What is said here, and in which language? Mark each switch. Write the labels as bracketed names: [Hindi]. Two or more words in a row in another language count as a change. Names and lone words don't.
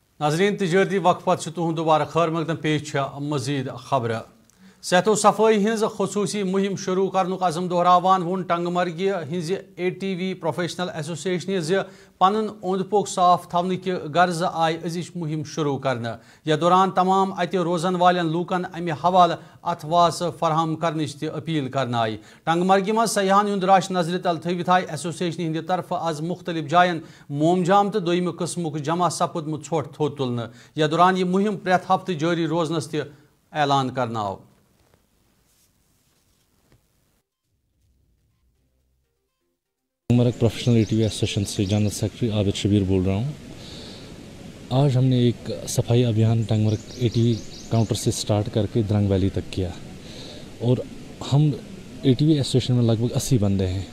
[Kashmiri] नाज़रीन तिजारती वक्फत तुहद दोबारा खैर मकदम पेश मजीद खबर सेहत सफाई हज खसूसी मुहिम शुरू करनुक अज़म दोहरावान वोन टंगमर्गी हज ATV प्रोफेशनल एसोसिएशन ज़ पन ओंद पोक साफ थवन कि गर्ज आय अजिश मुहिम शुरू करने यह दौरान तमाम अत रोजन वालन लूकन अमि हवाल अथवास फराहम करनिश अपील करना आई टंगमर्गी मज सयाहन हुंद रश नजर तल थवित आय एसोसिएशन हिंद तरफ आज मुख्तलिफ जायन मोमजाम तो दोयम किस्मुक जमा सपुदमुत छोट थोद तुलने यह दौरान यह मुहिम प्रेत हफ्त जारी रोजनस ऐलान करना आव। [Hindi] टंगमर्ग प्रोफेशनल ATV एसोसिएशन से [English] general secretary [Hindi] आबिद शबीर बोल रहा हूँ। आज हमने एक सफाई अभियान टंगमर्ग [English] ATV counter [Hindi] से स्टार्ट करके द्रंग वैली तक किया और हम [English] ATV association [Hindi] में लगभग 80 बंदे हैं।